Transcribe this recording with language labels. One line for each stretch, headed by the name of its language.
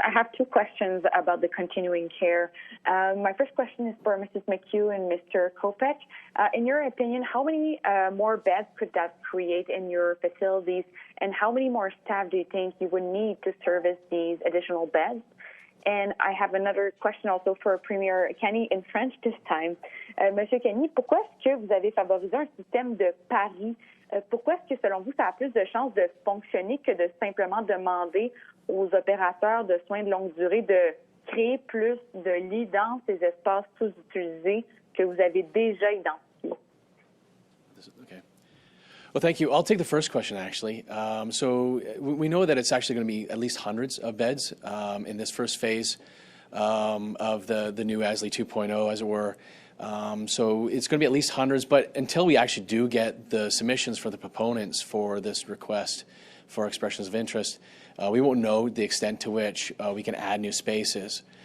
English: I have two questions about the continuing care. My first question is for Mrs. McHugh and Mr. Kopech. In your opinion, how many more beds could that create in your facilities, and how many more staff do you think you would need to service these additional beds? And I have another question also for Premier Kenney in French this time.
French: Monsieur Kenney, pourquoi est-ce que vous avez favorisé un système de paris? Pourquoi est-ce que, selon vous, ça a plus de chances de fonctionner que de simplement demander aux opérateurs de soins de longue durée de créer plus de lits dans ces espaces sous-utilisés que vous avez déjà identifiés?
English: Okay. Well, thank you. I'll take the first question, actually. So we know that it's actually going to be at least hundreds of beds in this first phase of the new ASLE 2.0, as it were. So it's going to be at least hundreds, but until we actually do get the submissions for the proponents for this request for expressions of interest, we won't know the extent to which we can add new spaces.